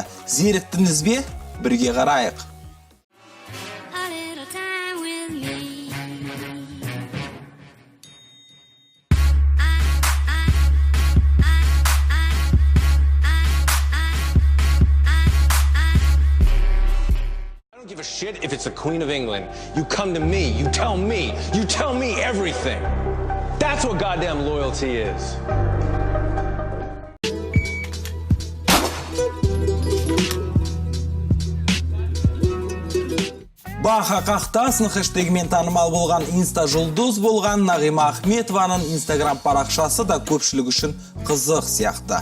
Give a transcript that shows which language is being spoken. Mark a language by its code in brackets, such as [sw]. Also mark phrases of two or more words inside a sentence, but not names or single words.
[kk] Зеріктіңіз бе? Бірге қарайық. [en] I don't give a shit if it's the Queen of England. You come to me, you tell me everything. That's what goddamn loyalty is. [kk] Баха қақтасын хэштегімен танымал болған инста-жұлдыз болған Нағима Ахметованың инстаграм парақшасы да көпшілік үшін қызық сияқты.